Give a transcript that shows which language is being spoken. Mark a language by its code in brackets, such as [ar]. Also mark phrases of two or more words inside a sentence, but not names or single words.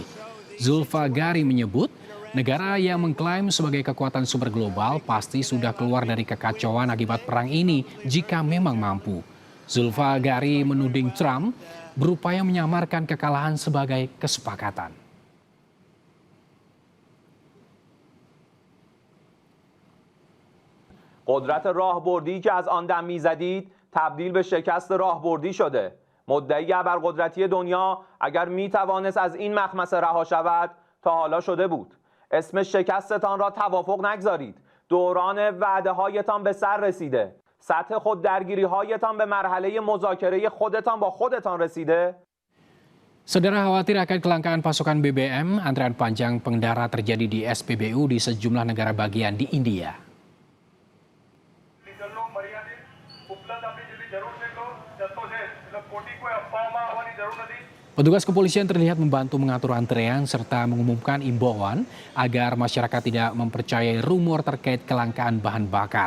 [id] Zulfagari menyebut, negara yang mengklaim sebagai kekuatan sumber global pasti sudah keluar dari kekacauan akibat perang ini jika memang mampu. Zulfagari menuding Trump berupaya menyamarkan kekalahan sebagai kesepakatan. [fa] قدرت راهبردی که از آن دم میزدید تبدیل به شکست راهبردی شده. مدعی ابرقدرتی دنیا اگر میتوانست از این مخمصه رها شود تا حالا شده بود. اسم شکستتان را توافق نگذارید. دوران وعده هایتان به سر رسیده. سطح خود درگیری هایتان به مرحله مذاکره خودتان با خودتان رسیده. [id] Saudara khawatir akan kelangkaan pasokan BBM, antrean panjang pengendara terjadi di SPBU di sejumlah negara bagian di India. Petugas kepolisian terlihat membantu mengatur antrean serta mengumumkan imbauan agar masyarakat tidak mempercayai rumor terkait kelangkaan bahan bakar.